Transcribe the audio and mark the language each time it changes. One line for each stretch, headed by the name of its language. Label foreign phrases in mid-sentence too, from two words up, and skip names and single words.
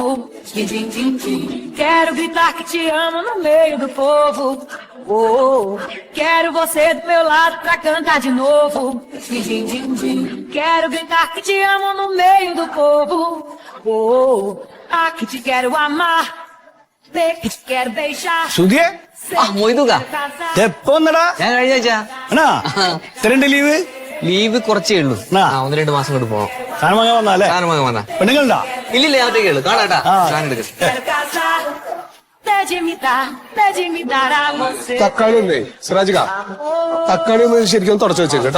Portuguese: Quero gritar que te amo no meio do povo. Oh, quero você do meu lado pra cantar de novo. Quero gritar que te amo no meio do povo. Oh, que te quero amar, que te quero beijar.
Malayalam: സുധിയെ, എപ്പോ വന്നടാ? ഞാൻ കഴിഞ്ഞ ആഴ്ച. എത്രണ്ട് ലീവ്? ലീവ് കുറച്ചേ ഉള്ളൂ. 1-2 മാസം കൊണ്ട് പോവാം. സാധനം വാങ്ങാൻ വന്നാലേ? സാധനം വാങ്ങാൻ വന്നാ. പെണ്ണുങ്ങളുണ്ടാ? ഇല്ലില്ല, ഞാൻ ഒറ്റയ്ക്കേ ഉള്ളൂ. കാണാട്ടാ, സാധനം എടുക്കും. തക്കാളി ഒന്നേ സിറാജിക, തക്കാളി ഒന്ന് ശരിക്കും തുടച്ചു വെച്ചേക്ക് കേട്ടോ.